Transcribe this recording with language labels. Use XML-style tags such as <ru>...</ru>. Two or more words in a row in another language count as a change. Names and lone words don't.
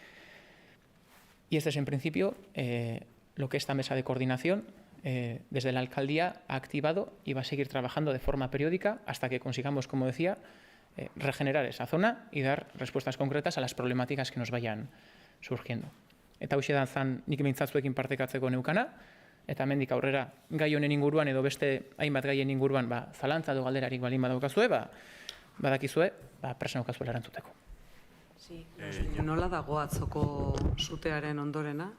<es>Y este es, en principio, lo que esta mesa de coordinación desde la alcaldía ha activado y va a seguir trabajando de forma periódica hasta que consigamos, como decía, regenerar esa zona y dar respuestas concretas a las problemáticas que nos vayan surgiendo.</es> <eu>Eta hoxe da zan nik mintzatzuekin partekatzeko neukana, eta hemendik aurrera gai honen inguruan edo beste hainbat gaien inguruan zalantza edo galderarik balin badaukazue, badakizue, presa naukazuela erantzuteko. Nola dago atzoko sutearen ondorena?</eu>